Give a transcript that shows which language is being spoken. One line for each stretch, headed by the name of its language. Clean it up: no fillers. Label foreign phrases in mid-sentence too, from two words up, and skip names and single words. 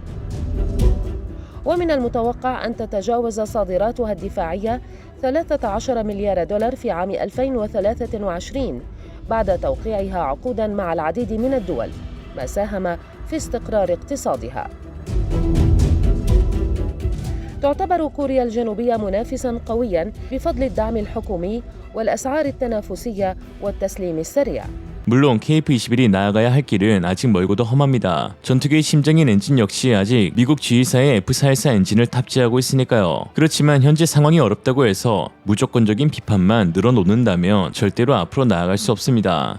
Arabic: ومن المتوقع أن تتجاوز صادراتها الدفاعية 13 مليار دولار في عام 2023 بعد توقيعها عقوداً مع العديد من الدول، ما ساهم في استقرار اقتصادها. تعتبر كوريا الجنوبية منافساً قوياً بفضل الدعم الحكومي والأسعار التنافسية والتسليم السريع.
Korean: 물론 KF-21이 나아가야 할 길은 아직 멀고도 험합니다. 전투기의 심장인 엔진 역시 아직 미국 G사의 F414 엔진을 탑재하고 있으니까요. 그렇지만 현재 상황이 어렵다고 해서 무조건적인 비판만 늘어놓는다면 절대로 앞으로 나아갈 수 없습니다.